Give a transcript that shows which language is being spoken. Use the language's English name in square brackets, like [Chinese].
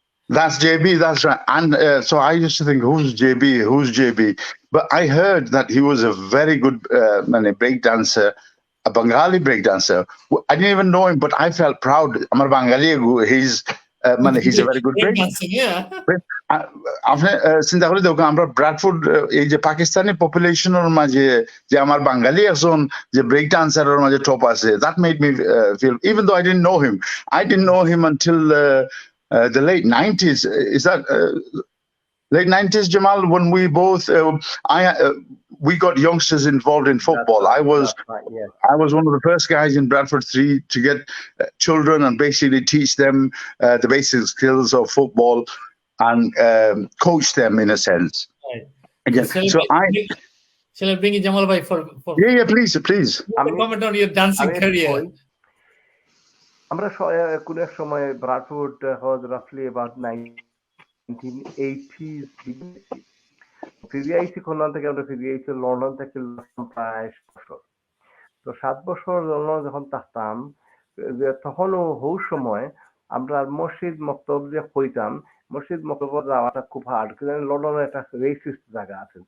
[English] That's JB. That's right. And so I used to think, who's JB? Who's JB? But I heard that he was a very good break dancer, a Bengali break dancer. I didn't even know him, but I felt proud. Amar Bengali, he's a very good break. Dancing, yeah. [Bangla] আপনি চিন্তা করে দেখুন আমরা Bradford এই যে পাকিস্তানি পপুলেশনের মাঝে যে আমার বাঙালি একজন যে ব্রেক ডান্সারের মাঝে টপ আছে [English] that made me feel, even though I didn't know him until the late 90s. Is that late 90s, Jamal, when we both we got youngsters involved in football. That's right, yes. I was one of the first guys in Bradford 3 to get children and basically teach them the basic skills of football and coach them in a sense. Right. Again, Shall I bring in Jamal Bhai for yeah, please. comment on your dancing career? [Bangla] আমরা কোন এক সময় Bradford [English] was roughly about 1980s [Bangla] ফিরে আইসি London থেকে, আমরা ফিরে আইসি London থেকে প্রায় 7 বছর। তো 7 বছর লন্ডন যখন থাকতাম তখনও হৌ সময় আমরা মসজিদ মক্তব যে হইতাম, মসজিদ মক্তব যাওয়াটা খুব হার্ড, কারণ লন্ডনে একটা রেসিস্ট জায়গা আছে।